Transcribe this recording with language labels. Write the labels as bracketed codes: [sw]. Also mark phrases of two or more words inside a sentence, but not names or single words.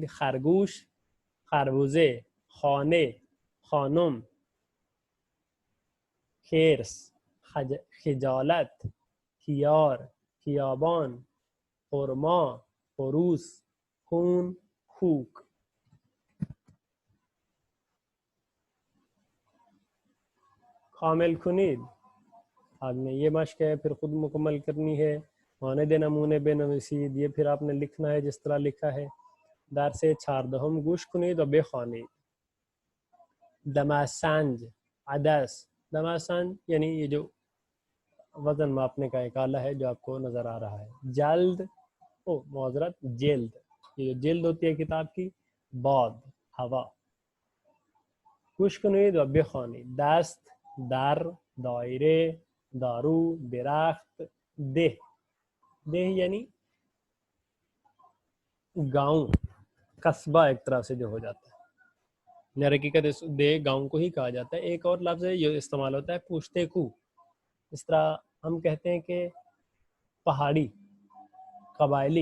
[fa] خرگوش، خربوزه، خانه، خانم، خرس، خجالت، خیار، خیابان، خرما، خروس، خون، خوک. کامل کنید، [ur] آپ نے یہ مشق ہے پھر خود مکمل کرنی ہے. [fa] ماند نمونے بنویسید، [ur] یہ پھر آپ نے لکھنا ہے جس طرح لکھا ہے. [fa] درس چهاردهم گوش کنید و بخوانید. دماسنج، عدس، دماسنج [ur] یعنی یہ جو وزن ماپنے کا ایک آلہ ہے جو آپ کو نظر آ رہا ہے. جلد، معذرت، جلد، یہ جو جلد ہوتی ہے کتاب کی. [fa] باد، ہوا. گوش کنید و بخوانید. دست، در، دائره، دارو، درخت، ده. [ur] ده یعنی گاؤں، قصبہ ایک طرح سے جو ہو جاتا ہے. حقیقت دے گاؤں کو ہی کہا جاتا ہے. ایک اور لفظ ہے جو استعمال ہوتا ہے پوشتے کو. اس طرح ہم کہتے ہیں کہ پہاڑی، قبائلی.